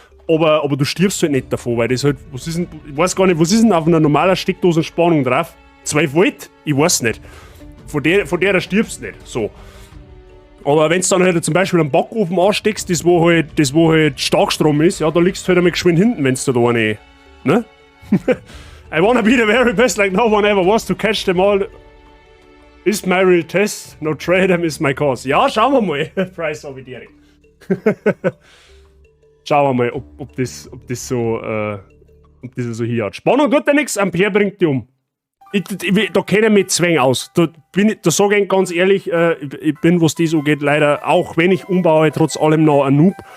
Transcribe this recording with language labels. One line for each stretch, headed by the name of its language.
German: Aber du stirbst halt nicht davon, weil das halt, ich weiß gar nicht, was ist denn auf einer normalen Steckdosenspannung drauf? 12 Volt? Ich weiß nicht. Von der stirbst du nicht. So. Aber wenn du dann halt zum Beispiel einen Backofen ansteckst, das wo halt Starkstrom ist, ja, da liegst du halt einmal geschwind hinten, wenn du da eine, ne?
English: I wanna be the very best like no one ever was to catch them all. Is my real test, no trade them is my cause.
German: Ja, schauen wir mal.
English: Price of it.
German: Schauen wir mal, ob das so hier hat. Spannung tut ja nichts, Ampere bringt die um. Da kenne ich mich zwäng aus. Da sage ich ganz ehrlich, ich bin, was das so geht, leider, auch wenn ich umbaue, trotz allem noch ein Noob.